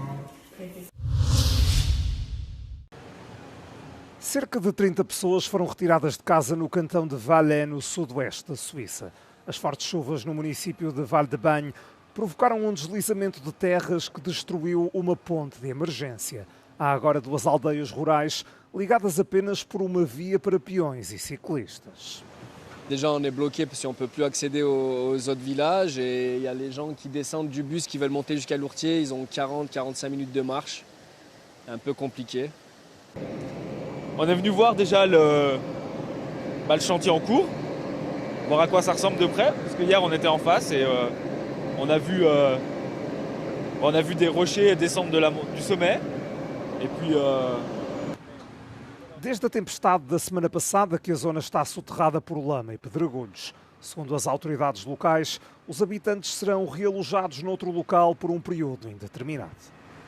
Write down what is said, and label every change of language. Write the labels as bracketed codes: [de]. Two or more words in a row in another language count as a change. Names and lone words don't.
[pt] Cerca de 30 pessoas foram retiradas de casa no cantão de Valais, no sudoeste da Suíça. As fortes chuvas no município de Val-de-Bagne provocaram um deslizamento de terras que destruiu uma ponte de emergência. Há agora 2 aldeias rurais ligadas apenas por uma via para peões e ciclistas. [fr] Déjà, on est bloqué parce qu'on ne peut plus accéder aux autres villages et il y a les gens qui descendent du bus qui veulent monter jusqu'à Lourtier, ils ont 40-45 minutes de marche. C'est un peu compliqué. On est venu voir déjà le chantier en cours, voir à quoi ça ressemble de près, parce que hier on était en face et on a vu des rochers descendre du sommet. E puis, [pt] Desde a tempestade da semana passada que a zona está soterrada por lama e pedregulhos. Segundo as autoridades locais, os habitantes serão realojados noutro local por um período indeterminado.